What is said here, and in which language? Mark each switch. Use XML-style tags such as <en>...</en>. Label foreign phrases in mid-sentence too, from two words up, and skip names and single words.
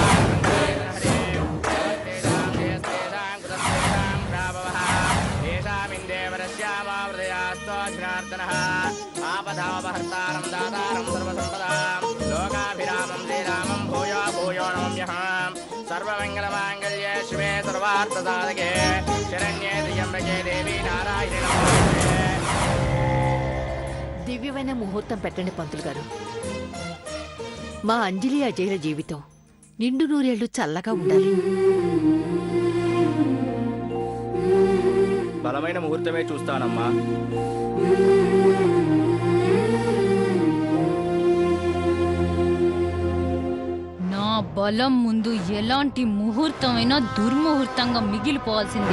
<sa>आपदावहर्तारं दातारं सर्वसम्पदां लोकाभिरामं श्रीरामं भूयो भूयो नमाम्यहं सर्वमङ्गलमाङ्गल्ये शिवे सर्वार्थसाधके शरण्ये त्र्यम्बके देवी नारायणे नमोस्तुते।</sa> <te>దివ్యమైన ముహూర్తం పెట్టండి పంతులు గారు. మా అంజలి అజయ్ల జీవితం నిండు నూరేళ్లు చల్లగా ఉండాలి. బలమైన ముహూర్తమే చూస్తానమ్మా. నా బలం ముందు ఎలాంటి ముహూర్తమైనా దుర్ముహూర్తంగా మిగిలిపోవాల్సిందే.</te>